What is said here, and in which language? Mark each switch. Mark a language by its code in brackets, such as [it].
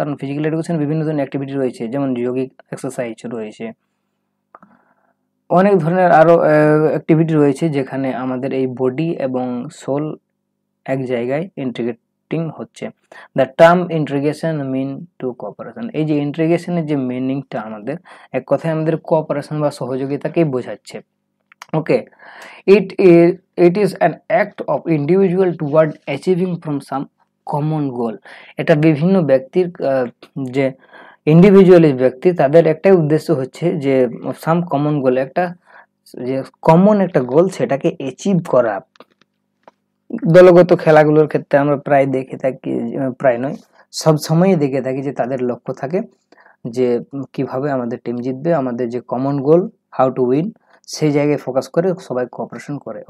[bn] কারণ physical education বিভিন্ন ধরনের অ্যাক্টিভিটি রয়েছে, যেমন যোগিক এক্সারসাইজ রয়েছে, অনেক ধরনের আরো অ্যাক্টিভিটি রয়েছে যেখানে আমাদের এই বডি এবং সোল এক জায়গায় ইন্টিগ্রেটিং হচ্ছে। [en] the term integration mean to cooperation, [bn] এই যে ইন্টিগ্রেশনের যে মিনিংটা আমাদের এক কথায় আমাদের কোঅপারেশন বা সহযোগিতাকেই বোঝাচ্ছে। [en] Okay, it is an act of individual toward achieving from some common goal. [bn] এটা বিভিন্ন ব্যক্তির যে ইন্ডিভিজুয়ালি ব্যক্তি তাদের একটাই উদ্দেশ্য হচ্ছে যে [en] some common goal, [bn] একটা যে কমন একটা গোল সেটাকে অ্যাচিভ করা। দলগত খেলাগুলোর ক্ষেত্রে আমরা প্রায় দেখে থাকি, প্রায় নয় সব সময়ই দেখে থাকি যে তাদের লক্ষ্য থাকে যে কিভাবে আমাদের টিম জিতবে, আমাদের যে common goal [en] how to win, [bn] সেই জায়গায় ফোকাস করে সবাই কোঅপারেশন করে।